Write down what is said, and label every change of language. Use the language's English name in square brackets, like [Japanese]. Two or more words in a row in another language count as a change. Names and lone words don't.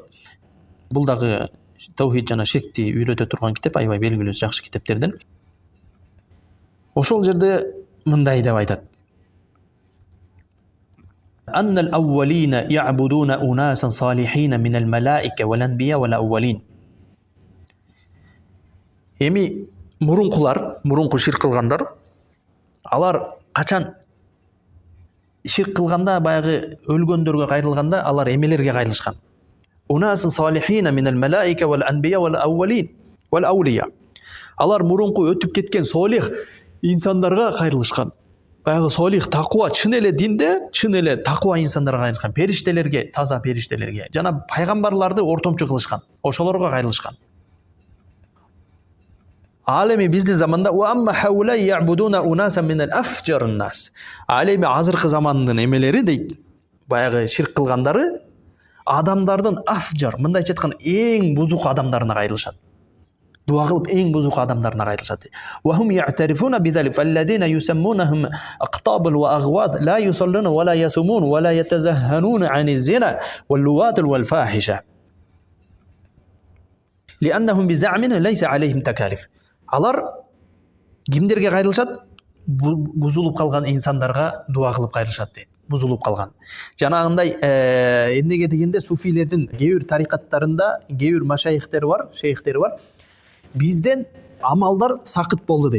[Kyrgyz] Бул дагы таухид жана ширкти үйрөтө турган китеп, аябай белгилүү жакшы китептерден. Ошол жерде мындай деп айтат. [Arabic] أن الأولين يعبدون أناسا صالحين من الملائكة والأنبياء والأولين. [Kyrgyz] Эми мурунку ширк кылгандар, алар качан ширк кылганда, баягы өлгөндөргө кайрылганда, алар эмелерге кайрылышкан. [Arabic] أناسا صالحين من الملائكة والأنبياء والأولين والأولياء. [Kyrgyz] Алар мурунку өтүп кеткен солих инсандарга кайрылышкан. Баягы солих, такуа, чын эле динде, чын эле такуа инсандарга кайрылышкан. Периштелерге, таза периштелерге, жана пайгамбарларды ортомчу кылышкан. Ошолорго кайрылышкан. Ал эми биздин заманда [Arabic] وأما هؤلاء يعبدون أناسا من أفجر الناس. [Kyrgyz] Ал эми азыркы замандын эмелери дейт. Баягы ширк кылгандары адамдардын афжар, мындайча айтканда эң бузук адамдарына кайрылышат. Дуа кылып эң бузук адамдарына кайрылышат. [Arabic] وهم يعترفون بذلك فالذين يسمونهم أقطاب وأغواث لا يصلون ولا يصومون ولا يتنزهون عن الزنا واللواط والفاحشة. لأنهم بزعمهم ليس عليهم تكاليف. [Kyrgyz] Алар кимдерге кайрылышат? Бузулуп калган инсандарга дуа кылып кайрылышат дейт. Бузулуп калган. Жанагындай эмнеге дегенде суфилердин кээ бир тарикаттарында кээ бир машайихтери бар, шейхтери бар. Бизден амалдар сакыт болду дейт.